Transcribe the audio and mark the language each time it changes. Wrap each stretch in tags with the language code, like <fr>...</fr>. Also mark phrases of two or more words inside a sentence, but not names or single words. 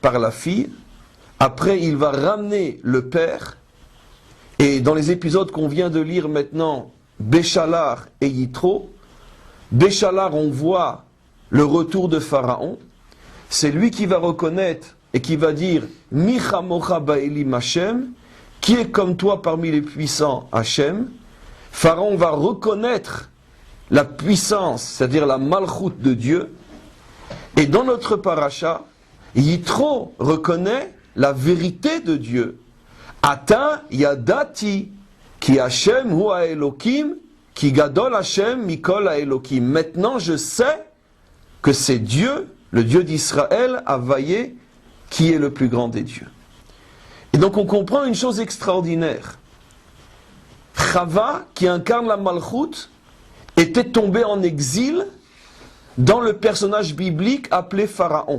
<fr>par la fille, après il va ramener le père, et dans les épisodes qu'on vient de lire maintenant, Béchalar et Yitro, Béchalar, on voit le retour de Pharaon, c'est lui qui va reconnaître et qui va dire «</fr> <he>מי כמוכה באלים השם</he> <fr>» qui est comme toi parmi les puissants Hashem. Pharaon va reconnaître la puissance, c'est-à-dire la malchoute de Dieu. Et dans notre paracha, Yitro reconnaît la vérité de Dieu.</fr> <he>עתה ידעתי כי השם הוא האלוקים כי גדול השם מכל האלוקים.</he> <fr>Maintenant je sais que c'est Dieu, le Dieu d'Israël, Havaïe, qui est le plus grand des dieux. Et donc on comprend une chose extraordinaire. Chava, qui incarne la malchoute, était tombée en exil dans le personnage biblique appelé Pharaon.</fr>